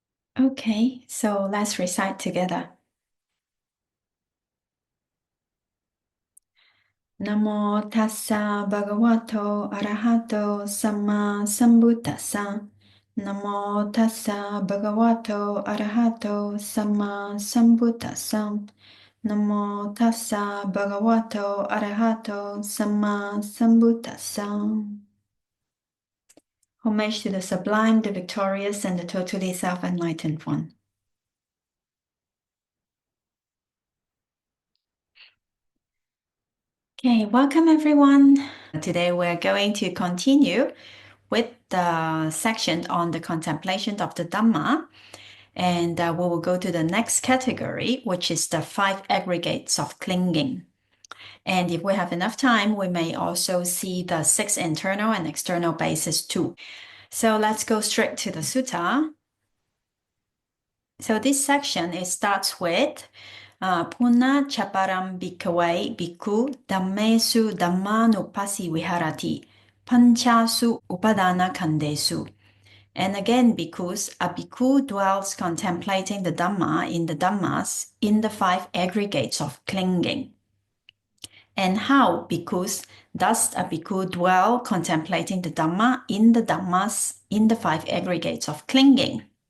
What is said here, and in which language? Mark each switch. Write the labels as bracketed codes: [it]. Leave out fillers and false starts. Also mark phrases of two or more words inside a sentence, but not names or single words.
[en] Okay, so let's recite together. [pi] Namo tassa bhagavato arahato samma sambuddhassa. Namo tassa bhagavato arahato samma sambuddhassa. Namo tassa bhagavato arahato samma sambuddhassa. [en] Homage to the sublime, the victorious, and the totally self-enlightened one. Okay, welcome everyone. Today we're going to continue with the section on the contemplation of the Dhamma, and we will go to the next category, which is the 5 aggregates of clinging. And if we have enough time, we may also see the 6 internal and external bases too. So let's go straight to the sutta. So this section, it starts with [pi] Puna chaparam bhikkhave bhikkhu dhammesu dhammanupasi viharati panchasu upadānakkhandhesu. [en] And again, because a bhikkhu dwells contemplating the Dhamma in the Dhammas in the 5 aggregates of clinging. And how, because does a bhikkhu dwell contemplating the Dhamma in the Dhammas in the 5 aggregates of clinging?